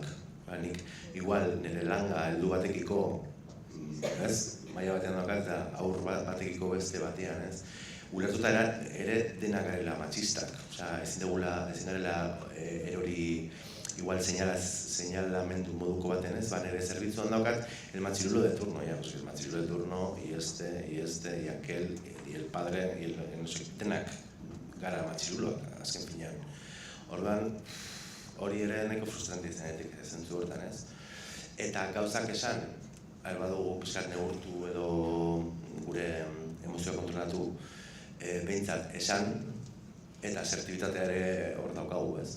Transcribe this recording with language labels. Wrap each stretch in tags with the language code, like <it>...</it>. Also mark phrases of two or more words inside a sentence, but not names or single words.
<eu>Nik igual nire langa heldu batekiko, maila batean daukat eta aur batekiko beste batean, ez? Ulertuta ere denak garela matxistak. Ezin garela erori igual señalamendu moduko baten, ez? Nire zerbitzuan daukat</eu> <es>el machirulo de turno, el machirulo de turno, y y aquel, y el padre, y</es> <eu>denak gara matxiruloak, azken finean. Orduan, hori ere nahiko frustrantea izanetik, zentzu hortan, ez? Eta gauzak esan, badugu pizkat neurtu edo gure emozioa kontrolatu behintzat esan, eta asertibitatea ere hor daukagu, ez?</eu>